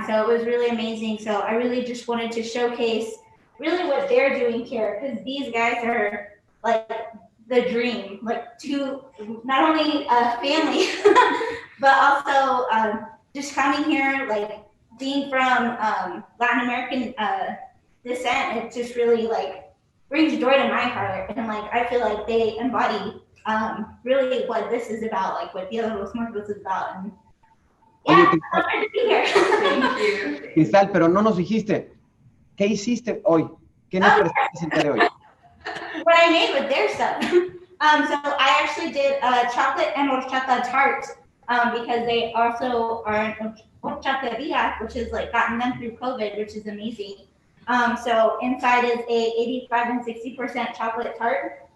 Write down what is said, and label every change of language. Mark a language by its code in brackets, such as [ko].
[en] So it was really amazing. So I really just wanted to showcase really what they're doing here, because these guys are like the dream, like to not only a family, but also just coming here, like being from Latin American descent, it just really like brings joy to my heart, and like I feel like they embody really what this is about, like what Dia de los Muertos is about. And yeah, I'm glad to be here. Thank you. [es] Cristal, pero no nos dijiste, ¿qué hiciste hoy? ¿Qué nos presentaste el día de hoy? [en] What I made with their stuff. So I actually did chocolate and horchata tart because they also are an horchateria, which has like gotten them through COVID, which is amazing. So inside is a 85 and 60% chocolate tart.